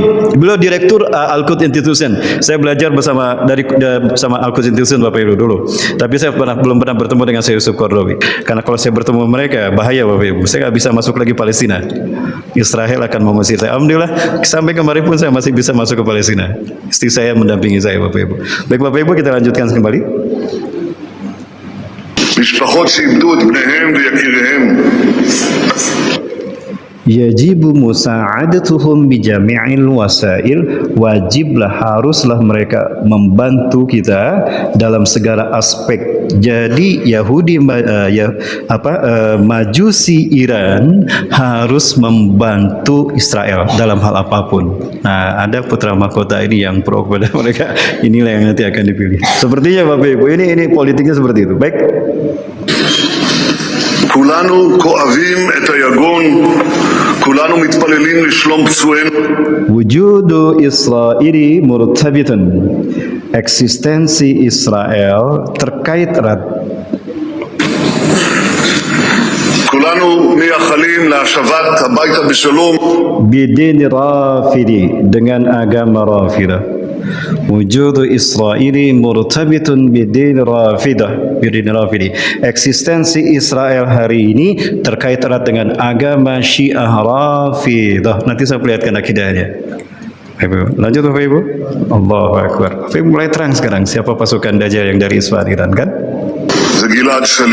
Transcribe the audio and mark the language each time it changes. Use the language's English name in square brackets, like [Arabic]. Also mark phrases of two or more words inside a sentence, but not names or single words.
[Indonesian] Beliau direktur Al-Quds Institution. Saya belajar bersama Al-Quds Institution Bapak Ibu dulu. Tapi saya belum pernah bertemu dengan Syekh Yusuf Qaradawi. Karena kalau saya bertemu mereka bahaya Bapak Ibu. Saya nggak bisa masuk lagi Palestina. Israel akan mengusir saya. Alhamdulillah sampai kemarin pun saya masih bisa masuk ke Palestina. Istri saya mendampingi saya Bapak Ibu. Baik Bapak Ibu, kita lanjutkan kembali. [Hebrew] משפחות שאיבדו את בניהם ויקיריהם. [Arabic] يجب مساعدتهم بجميع الوسائل, [Indonesian] wajiblah haruslah mereka membantu kita dalam segala aspek. Jadi Yahudi Majusi Iran harus membantu Israel dalam hal apapun. Nah, ada putra mahkota ini yang pro kepada mereka. Inilah yang nanti akan dipilih. Sepertinya Bapak Ibu, ini politiknya seperti itu. Baik. [Hebrew] כולנו כואבים את היגון, כולנו מתפללים לשלום פצועינו. [Arabic] وجود إسرائيل مرتبط. [Indonesian] Eksistensi Israel terkait erat. [Hebrew] כולנו מייחלים להשבת הביתה בשלום. [Arabic] بدين رافضي, [Indonesian] dengan agama Rafidah. [Arabic] وجود إسرائيل مرتبط بدين رافضة، بدين رافضي. [Indonesian] Eksistensi Israel hari ini terkait erat dengan agama Syiah Rafidah. Nanti saya perlihatkan akidahnya. Lanjut Bapak Ibu. [Arabic] الله أكبر. [Indonesian] Bapak Ibu mulai terang sekarang siapa pasukan Dajjal yang dari Isfahan Iran kan? Gilad Shalit.